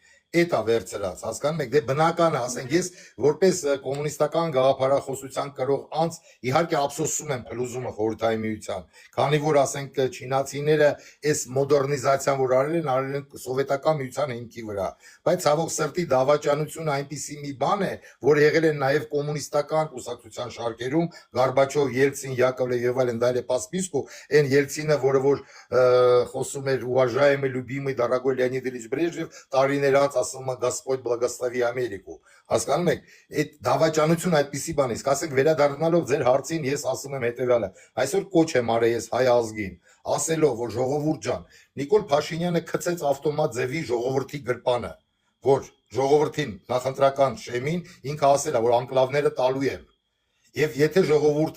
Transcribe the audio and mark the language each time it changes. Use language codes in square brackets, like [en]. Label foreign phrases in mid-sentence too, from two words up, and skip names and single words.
[hy] Էտա վերցրած, հասկանում եք, դե բնական է, ասենք ես որպես կոմունիստական գաղափարախոսության կրող անձ իհարկե ափսոսում եմ փլուզումը խորհրդային միության, քանի որ ասենք չինացիները այս մոդեռնիզացիան որ արել են սովետական միության հիմքի վրա, բայց ցավոք սրտի դավաճանությունը այնպիսի մի բան է, որ եղել են նաև կոմունիստական կուսակցության շարքերում, Գորբաչով, Ելցին, Յակովլև եւ այլն, դա [ru] է по списку, [hy] այն Ելցինը, որը որ խոսում էր [ru] уважаемый любимый дорогой Леонид Ильич Брежнев, [hy] տարիներ անց ասում է [ru] Господь благослови [hy] Ամերիկու, հասկանում եք, այդ դավաճանությունը այդպիսի բան է, իսկ ասենք վերադառնալով ձեր հարցին ես ասում եմ հետեւյալը, այսօր կոչ եմ արել ես հայ ազգին, ասելով որ ժողովուրդ ջան, Նիկոլ Փաշինյանը գցեց ավտոմատ ձևի ժողովրդի գրպանը, որ ժողովրդին նախընտրական շեմին ինքը ասել է որ անկլավները տալու եմ Եվ եթե ժողովուրդը